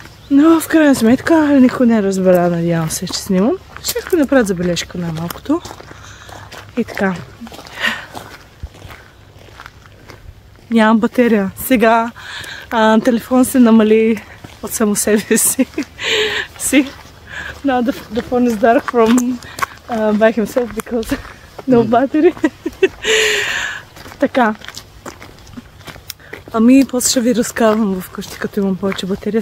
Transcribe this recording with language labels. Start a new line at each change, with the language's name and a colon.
Bulgarian: Но в крайна сметка никой не разбра, надявам се, че снимам. Ще направят забележка най-малкото. И така. Нямам батерия. Сега телефон се намали от само себе си.
English: Now the phone is dark from by himself because no battery.
Bulgarian: Така. Ами, после ще ви разказвам вкъщи, като имам повече батерия.